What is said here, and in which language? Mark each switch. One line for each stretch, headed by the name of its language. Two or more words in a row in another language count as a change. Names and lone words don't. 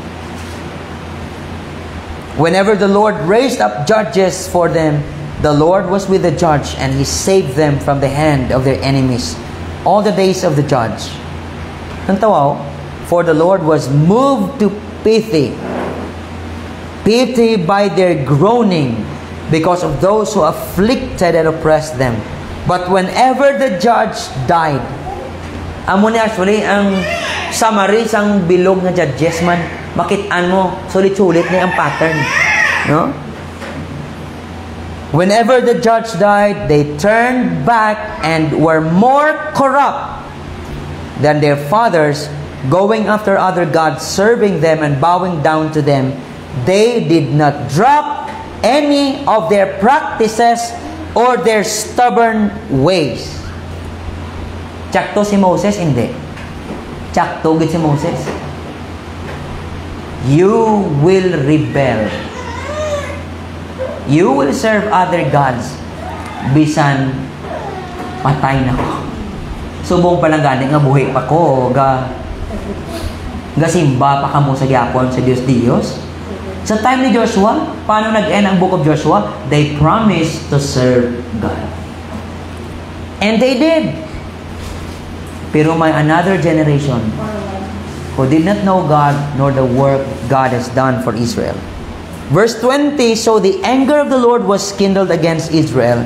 English: Whenever the Lord raised up judges for them, the Lord was with the judge, and He saved them from the hand of their enemies all the days of the judge. Nantawaw, for the Lord was moved to pity by their groaning, because of those who afflicted and oppressed them. But whenever the judge died,
Hiligaynon: amo ni actually ang summary sang bilog nga judges man, makitaan mo sulit-sulit ni ang pattern, no?
English: Whenever the judge died, they turned back and were more corrupt than their fathers, going after other gods, serving them and bowing down to them. They did not drop any of their practices or their stubborn ways.
Hiligaynon: Tsakto si Moses? Hindi. Tsakto gid si Moses.
English: You will rebel. You will serve other gods.
Hiligaynon: Bisan patay na ko. Subong pa lang gani nga buhi pa ko. Simba pa kamo sa gyapon sa Diyos. Sa time ni Joshua, paano nag-end ang book of Joshua?
English: They promised to serve God. And they did.
Hiligaynon: Pero may
English: another generation who did not know God nor the work God has done for Israel. Verse 20, so the anger of the Lord was kindled against Israel.